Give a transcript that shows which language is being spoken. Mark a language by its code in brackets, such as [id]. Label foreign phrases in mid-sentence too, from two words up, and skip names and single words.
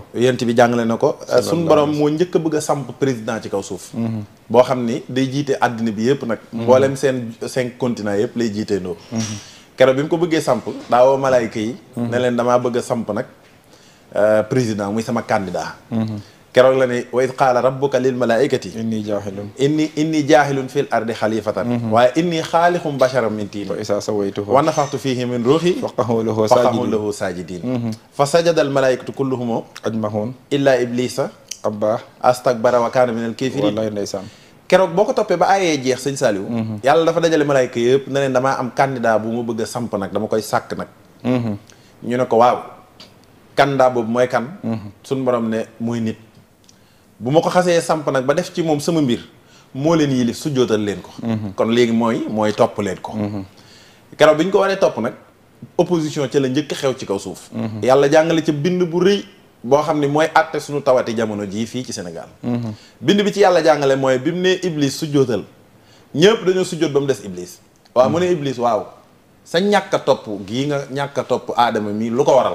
[wo] yonent bi jàngale na ko suñu borom moo njëkk a bëgg a samp président ci kaw suuf boo xam ni day jiite àddina bi yëpp nag mboolem seen 5 continents yëpp lay jiitee ndoo keroog bi mu ko bëggee samp daawoo malaayka yi ne leen damaa bëgg a samp nag président muy sama candidat keroog la ne [ar] وإذ قال ربك للملائكة إني جاعل في الأرض خليفة waaye إني خالق بشرا من طين ونفخت فيه من روحي فقعوا له ساجدين فسجد الملائكة كلهم أجمعون إلا إبليس abba استكبر وكان من الكافرين [wo] wallahi ndeysaan keroog boo ko toppee ba aayee jeex sëñ Saliou yàlla dafa dajale malaayka yëpp ne leen damaa am candidat bu mu bëgg a samp nag dama koy sàkk nag ñu ne ko waaw kandaa boobu mooy kan suñ borom ne mooy nit bu ma ko xasee samp nag ba def ci moom sama mbir moo leen yilif su jootal leen ko kon léegi mooy topp leen ko keroog bi ñu ko waree topp nag opposition ca la njëkk xew ci kaw suuf yàlla jàngale ca bind bu rëy boo xam ne mooy àtte suñu tawati jamono jii fii ci Sénégal bind bi ci yàlla jàngale mooy bi mu ne Iblis su jootal ñëpp dañoo su joot ba mu des Iblis waaw mu ne Iblis waaw sa ñàkk a topp gii nga ñàkk a topp aadama mi lu ko waral